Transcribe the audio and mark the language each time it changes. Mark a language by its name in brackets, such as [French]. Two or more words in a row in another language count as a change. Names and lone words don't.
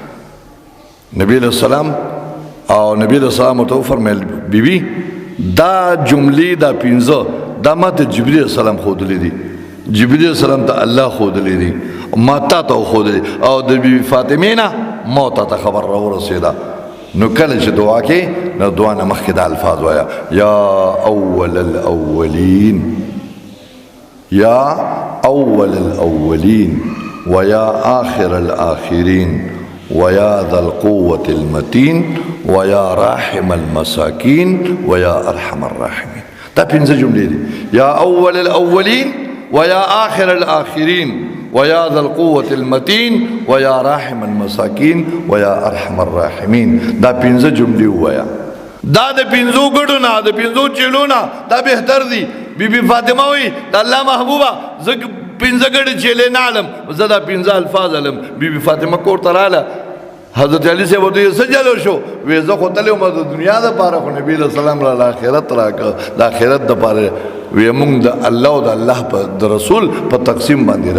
[Pashto] نبی علیه السلام او نبی علیه السلام ورته وفرمایل بیبي دا جملې دا 15 دا ماته جبرئیل علیه السلام ښودلې دي جبرئیل علیه السلام ته الله ښودلې دي ما تا ته وښودلې او د بیبي فاطمې نه ما ته خبر راورسېده نو کله چې دعا کې نو دعا نه مخکې دا الفاظ وایه [Arabic] یا اول الاولین یا اول الاولین ویا آخر الاخرین ویا ذا القوة المتین ویا راحم المساکین ویا ارحم [Pashto] الراحمین دا 15 جملې دي [Arabic] یا اول الاولین ویا آخر الاخرین ویا ذا القوة المتین ویا راحم المساکین ویا ارحم الراحمین [Pashto] دا 15 جملې ووایا دا د 15 ګډو نه د 15 چیلو نه دا بهتر دي بیبي فاطمه وی د الله محبوبه زه 15 ګډې چیلې نه علم زه دا 15 الفاظ علم بیبي فاطمه کور ته راله حضرت علی صاحب ورته څه جلو شو وی زه خو تللی وم د دنیا دپاره خو نبي علیه السلام را آخرت راکړه د آخرت دپاره وی مونږ د الله او د الله د رسول په تقسیم باندې